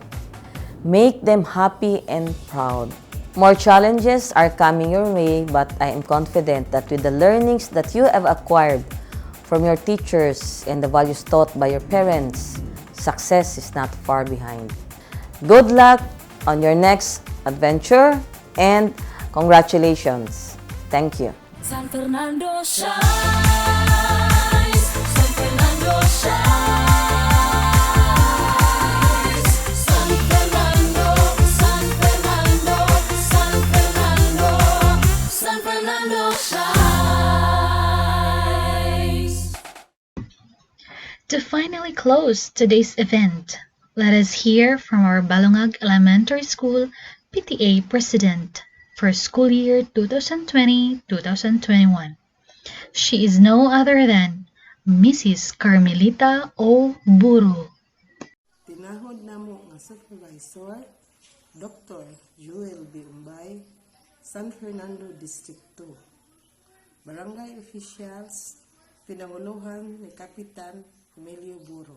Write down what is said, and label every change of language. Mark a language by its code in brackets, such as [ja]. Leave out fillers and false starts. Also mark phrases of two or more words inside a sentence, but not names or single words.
[en] Make them happy and proud. More challenges are coming your way, but I am confident that with the learnings that you have acquired from your teachers and the values taught by your parents, success is not far behind. Good luck on your next adventure and congratulations. Thank you. San Fernando shines, San Fernando shines, San Fernando, San Fernando, San Fernando, San Fernando shines. To finally close today's event, Let us hear from our Balungag Elementary School PTA President for school year 2020-2021. She is no other than Mrs. Carmelita O. Buro. [ceb] Tinahod namo nga Supervisor, Dr. Joel B. Umbay, San Fernando District 2. [tl] Barangay Officials, pinanguluhan ni Kapitan Emilio Buro.